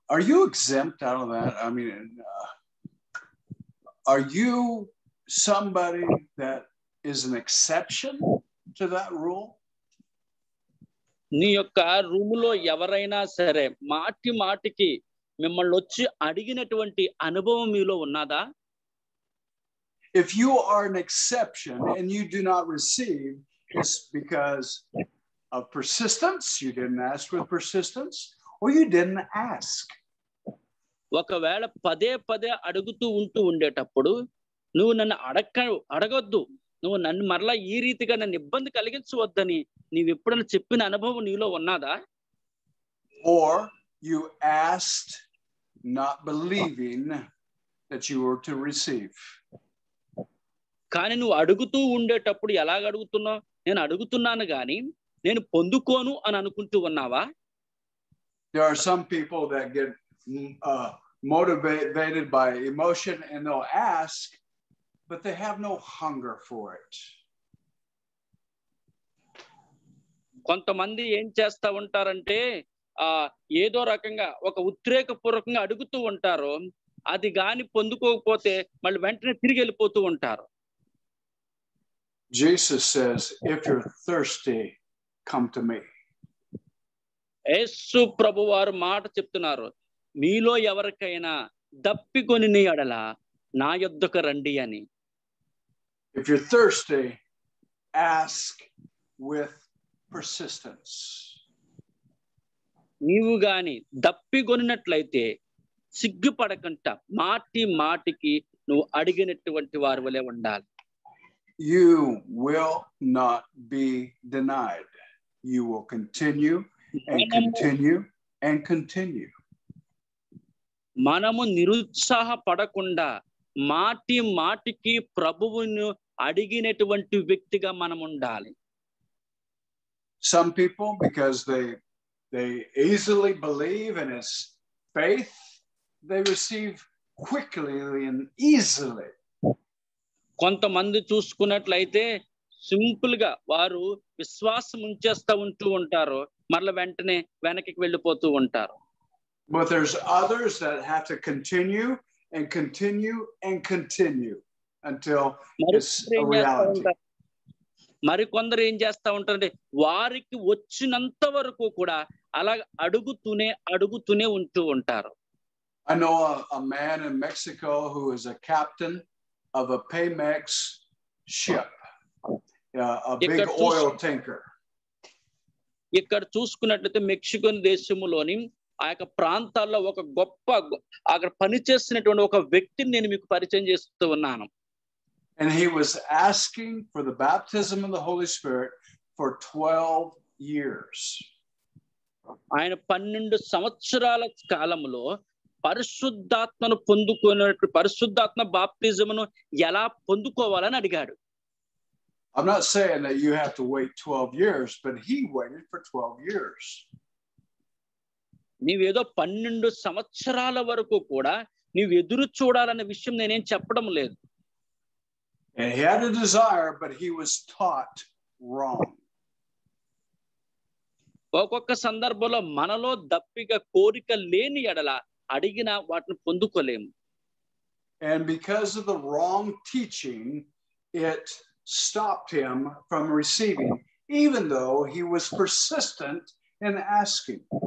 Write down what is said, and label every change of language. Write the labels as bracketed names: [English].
[English] Are you exempt out of that? I mean, are you somebody that is an exception to that rule? [Telugu] నీ యొక్క రూములో ఎవరైనా సరే మాటికి మిమ్మల్ని వచ్చి అడిగినటువంటి అనుభవం మీలో ఉన్నదా? [English] If you are an exception and you do not receive, it's because of persistence. You didn't ask with persistence, or you didn't ask. [Telugu] ఒకవేళ పదే అడుగుతూ ఉండేటప్పుడు నువ్వు నన్ను అడగొద్దు, నువ్వు నన్ను మరలా ఈ రీతిగా నన్ను ఇబ్బంది కలిగించవద్దని నీవు ఎప్పుడైనా చెప్పిన అనుభవం నీలో ఉన్నదా? [English] Or you asked not believing that you were to receive. [Telugu] కానీ నువ్వు అడుగుతూ ఉండేటప్పుడు ఎలాగ అడుగుతున్నావు? నేను అడుగుతున్నాను గాని నేను పొందుకోను అని అనుకుంటూ ఉన్నావా? [English] There are some people that get motivated by emotion and they'll ask, but they have no hunger for it. [Telugu] కొంతమంది ఏం చేస్తా ఉంటారంటే ఏదో రకంగా ఒక ఉద్రేకపూర్వకంగా అడుగుతూ ఉంటారు, అది గాని పొందుకోకపోతే మళ్ళీ వెంటనే తిరిగి వెళ్ళిపోతూ ఉంటారు. [English] Jesus says, if you're thirsty, come to me. [Telugu] యేసు ప్రభువారు మాట చెప్తున్నారు, మీలో ఎవరికైనా దప్పికొని నీ ఎడల నా యొద్దకు రండి అని. [English] If you're thirsty, ask with persistence. [Telugu] నీవు గాని దప్పికొనినట్లయితే సిగ్గుపడకంట మాటికి నువ్వు అడిగినటువంటి వారి వలె ఉండాలి. [English] You will not be denied. You will continue and continue and continue. [Telugu] మనము నిరుత్సాహపడకుండా మాటికి ప్రభువును అడిగినటువంటి వ్యక్తిగా మనం ఉండాలి. [English] Some people, because they easily believe in his faith, they receive quickly and easily. [Telugu] కొంతమంది చూసుకున్నట్లయితే సింపుల్ గా వారు విశ్వాసం ఉంచేస్తా ఉంటారు, మరల వెంటనే వెనక్కి వెళ్ళిపోతూ ఉంటారు. [English] But there's others that have to continue and continue and continue until it's a reality. [Telugu] మరికొందరు ఏం చేస్తా ఉంటారంటే వారికి వచ్చినంత వరకు కూడా అలా అడుగుతూనే ఉంటూ ఉంటారు. [English] I know a man in Mexico who is a captain of a Pemex ship, a big oil tanker. [Telugu] ఇక్కడ చూసుకున్నట్లయితే మెక్సికో దేశములోని ఆ యొక్క ప్రాంతాల్లో ఒక గొప్ప అక్కడ పనిచేస్తున్నటువంటి ఒక వ్యక్తిని నేను మీకు పరిచయం చేస్తూ ఉన్నాను. [English] And he was asking for the baptism of the Holy Spirit for 12 years. [Telugu] ఆయన 12 సంవత్సరాల కాలంలో పరిశుద్ధాత్మను పొందుకునేట్టు పరిశుద్ధాత్మ బాప్తిజమును ఎలా పొందుకోవాలని అడిగాడు. [English] I'm not saying that you have to wait 12 years, but he waited for 12 years. [Telugu] నీవేదో 12 సంవత్సరాల వరకు కూడా నీవు ఎదురు చూడాలనే విషయం నేనేం చెప్పడం లేదు. [English] And he had a desire, but he was taught wrong. [Telugu] ఒక్కొక్క సందర్భంలో మనలో దప్పిక కోరిక లేని ఎడల అడిగిన వాటిని పొందుకోలేము. [English] And because of the wrong teaching, it stopped him from receiving, even though he was persistent in asking.